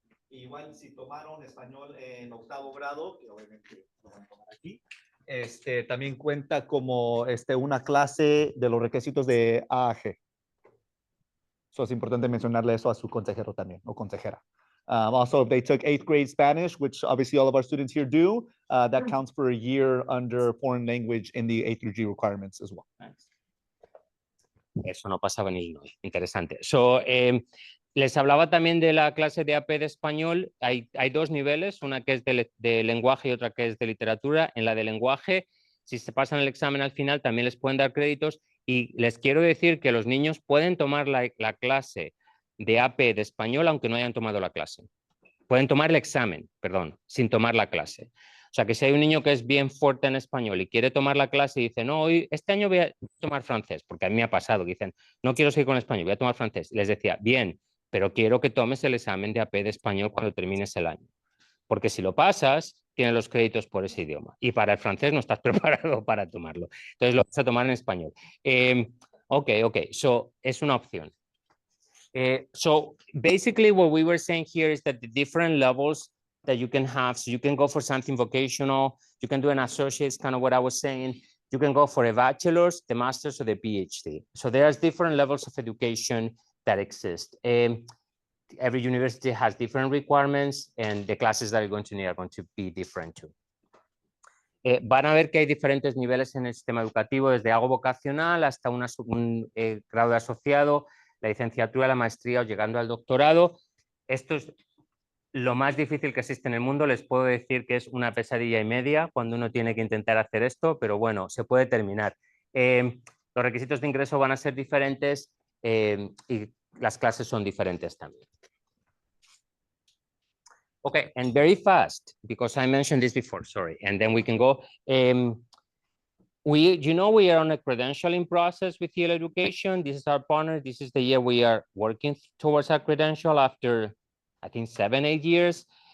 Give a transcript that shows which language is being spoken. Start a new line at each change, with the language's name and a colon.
Spanish: Igual si tomaron español en 8º grado, que obviamente lo van a tomar aquí, también cuenta como una clase de los requisitos de AAG. So es importante mencionarle eso a su consejero también, o consejera.
English: Also, if they took 8th grade Spanish, which obviously all of our students here do, that counts for a year under foreign language in the A through G requirements as well.
Spanish: Eso no pasaba en Illinois. Interesante. So, les hablaba también de la clase de AP de español. Hay 2 niveles, una que es de lenguaje y otra que es de literatura. En la de lenguaje, si se pasan el examen al final, también les pueden dar créditos. Y les quiero decir que los niños pueden tomar la clase de AP de español aunque no hayan tomado la clase. Pueden tomar el examen, perdón, sin tomar la clase. O sea que si hay un niño que es bien fuerte en español y quiere tomar la clase y dice, no, hoy, este año voy a tomar francés, porque a mí me ha pasado, que dicen, no quiero seguir con español, voy a tomar francés. Les decía, bien, pero quiero que tomes el examen de AP de español cuando termines el año. Porque si lo pasas, tienes los créditos por ese idioma. Y para el francés no estás preparado para tomarlo. Entonces lo vas a tomar en español. Ok, so es una opción.
English: So basically what we were saying here is that the different levels that you can have, so you can go for something vocational, you can do an associate's, kind of what I was saying, you can go for a bachelor's, the master's, or the PhD. So there's different levels of education that exist. Every university has different requirements and the classes that you're going to need are going to be different too.
Spanish: Van a ver que hay diferentes niveles en el sistema educativo, desde algo vocacional hasta un grado de asociado, la licenciatura, la maestría o llegando al doctorado. Esto es lo más difícil que existe en el mundo. Les puedo decir que es una pesadilla y media cuando uno tiene que intentar hacer esto, pero bueno, se puede terminar. Los requisitos de ingreso van a ser diferentes y las clases son diferentes también.
English: Okay, and very fast, because I mentioned this before, sorry, and then we can go. We are on a credentialing process with EL Education. This is our partner. This is the year we are working towards our credential after, I think, 7-8 years.